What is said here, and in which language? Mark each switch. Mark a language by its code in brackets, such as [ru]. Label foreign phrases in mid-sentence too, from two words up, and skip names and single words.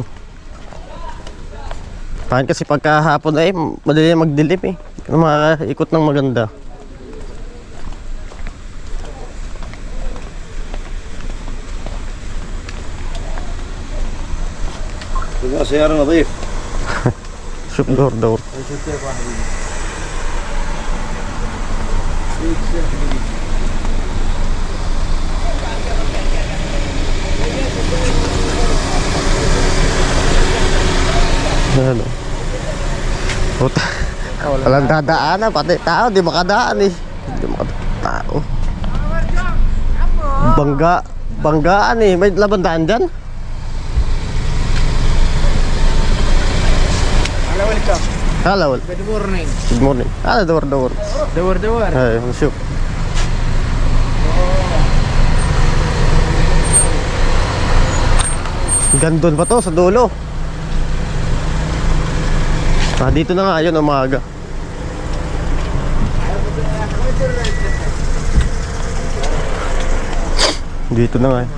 [tl] Paano kasi pagkahapon ay madali magdilim eh. Hindi makakaikot ng maganda. [ar] تبغى سيارة نظيف [en] Shoot door. Ano? [tl] Puta. Walang dadaanan, pati tao di makadaan eh. Hindi makadaan tao. Banggaan eh. May labandaan dyan? [en] Hello, welcome. Hello. Good morning. Good morning. Door. Dawar. [tl] Ay, shoot. Gandun pa to sa dulo. Dito na nga yun umaga. Dito na nga eh.